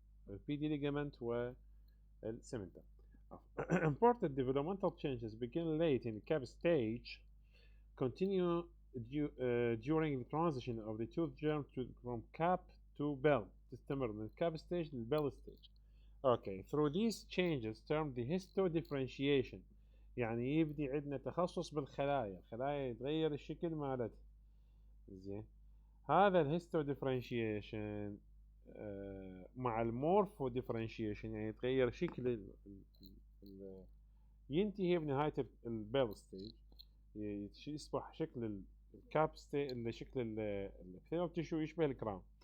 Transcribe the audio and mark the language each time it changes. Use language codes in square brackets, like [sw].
[ar] البيدي ليجامنت والسيمنتم. [en] Important developmental changes begin late in the cap stage, continue during the transition of the tooth germ from cap to bell. [ar] تستمر من الكاب stage للبell stage. [en] Okay, through these changes termed the histodifferentiation. [ar] يعني يبدي عندنا تخصص بالخلايا، خلايا يتغير الشكل مالتها. زين، هذا الهيستو ديفرنشيشن مع المورفو ديفرنشيشن، يعني يتغير شكل ال ينتهي بنهاية البيل ستيج، يصبح شكل الكاب ستيج، شكل الابيثيليال تيشو يشبه الكراون.